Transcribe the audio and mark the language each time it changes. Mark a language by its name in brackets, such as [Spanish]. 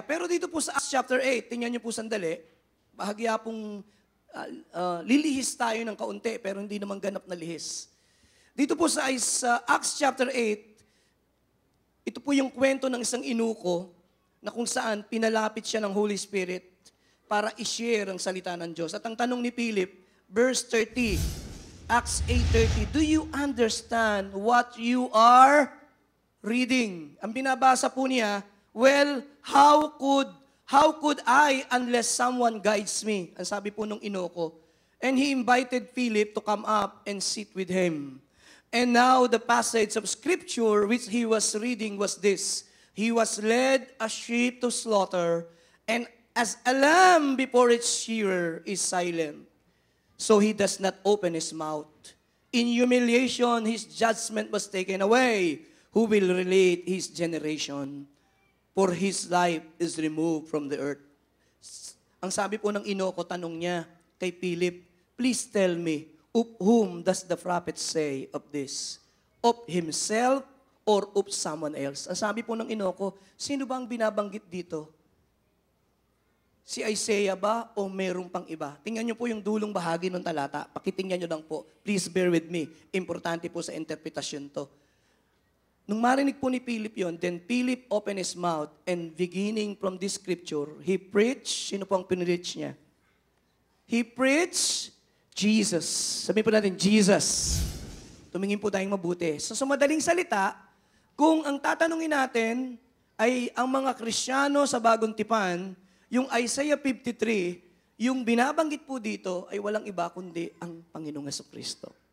[Filipino] Pero dito po sa Acts chapter 8, tingnan niyo po sandali, bahagya pong lilihis tayo ng kaunti, pero hindi naman ganap na lihis. Dito po sa Acts chapter 8, ito po yung kwento ng isang inuko na kung saan pinalapit siya ng Holy Spirit para i-share ang salita ng Diyos. At ang tanong ni [English] Philip, verse 30, Acts 8:30, do you understand what you are reading? [Filipino] Ang binabasa po niya, [English] well, how could I unless someone guides me? [Filipino] Ang sabi po nung inoko. [English] And he invited Philip to come up and sit with him. And now the passage of scripture which he was reading was this. He was led a sheep to slaughter, and as a lamb before its shearer is silent, so he does not open his mouth. In humiliation his judgment was taken away. Who will relate his generation? For his life is removed from the earth. [Filipino] Ang sabi po ng inoko, tanong niya kay Philip, [English] please tell me, of whom does the prophet say of this? Of himself or of someone else? [Filipino] Ang sabi po ng inoko, sino ba ang binabanggit dito? Si Isaiah ba o merong pang iba? Tingnan niyo po yung dulong bahagi ng talata. Pakitingnan niyo lang po. [English] Please bear with me. [Filipino] Importante po sa interpretasyon to. Nung marinig po ni Philip yon, [English] then Philip opened his mouth and beginning from this scripture, he preached. [Filipino] Sino po ang pinreach niya? [English] He preached Jesus. [Filipino] Sabihin po natin, Jesus. Tumingin po tayong mabuti. So, sa madaling salita, kung ang tatanungin natin ay ang mga Kristiyano sa Bagong Tipan, yung Isaiah 53, yung binabanggit po dito ay walang iba kundi ang Panginoong Jesucristo.